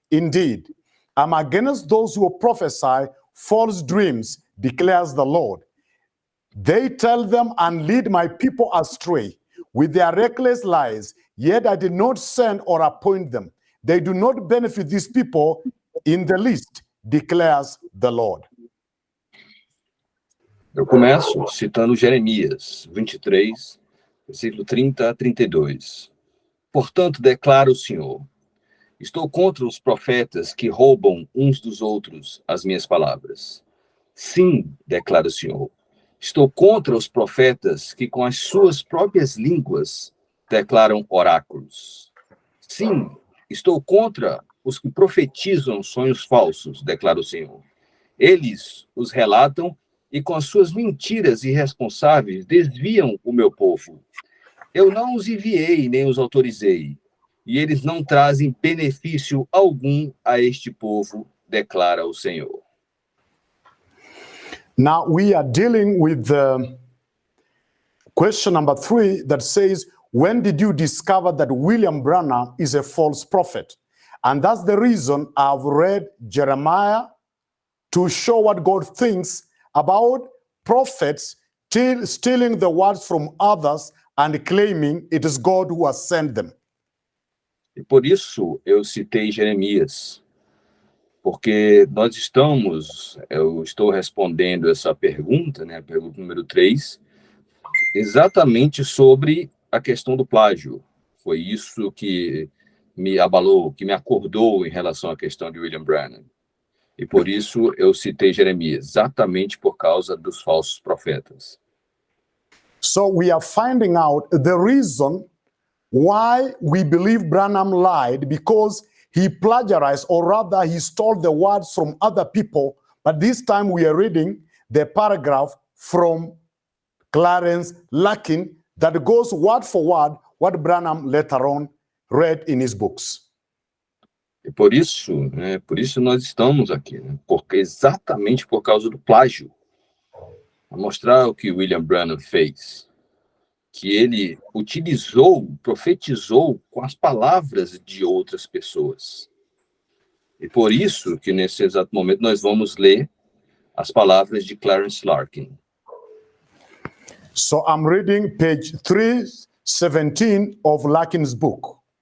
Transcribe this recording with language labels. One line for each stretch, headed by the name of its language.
English: Indeed, I'm against those who prophesy false dreams, declares the Lord. They tell them and lead my people astray with their reckless lies, yet I did not send or appoint them. They do not benefit these people in the least, declares the Lord.
Portuguese: Eu começo citando Jeremias 23, versículo 30 a 32. Portanto, declara o Senhor, estou contra os profetas que roubam uns dos outros as minhas palavras. Sim, declara o Senhor, estou contra os profetas que com as suas próprias línguas declaram oráculos. Sim, estou contra os que profetizam sonhos falsos, declara o Senhor. Eles os relatam e com as suas mentiras irresponsáveis desviam o meu povo. Eu não os enviei nem os autorizei, e eles não trazem benefício algum a este povo, declara o Senhor.
English: Now we are dealing with the question number 3 that says, when did you discover that William Branham is a false prophet? And that's the reason I've read Jeremiah to show what God thinks about prophets stealing the words from others and claiming it is God who has sent them.
Portuguese: E por isso eu citei Jeremias, porque eu estou respondendo essa pergunta, né, a pergunta número 3, exatamente sobre a questão do plágio. Foi isso que me abalou, que me acordou em relação à questão de William Branham. E por isso eu citei Jeremias, exatamente por causa dos falsos profetas.
English: So we are finding out the reason why we believe Branham lied, because he plagiarized, or rather he stole the words from other people. But this time we are reading the paragraph from Clarence Larkin that goes word for word what Branham later on read in his books.
Portuguese: E por isso nós estamos aqui, né? Porque exatamente por causa do plágio. Para mostrar o que William Branham fez, que ele profetizou com as palavras de outras pessoas. E por isso que nesse exato momento nós vamos ler as palavras de Clarence Larkin.
English: So I'm reading page 317 of Larkin's book.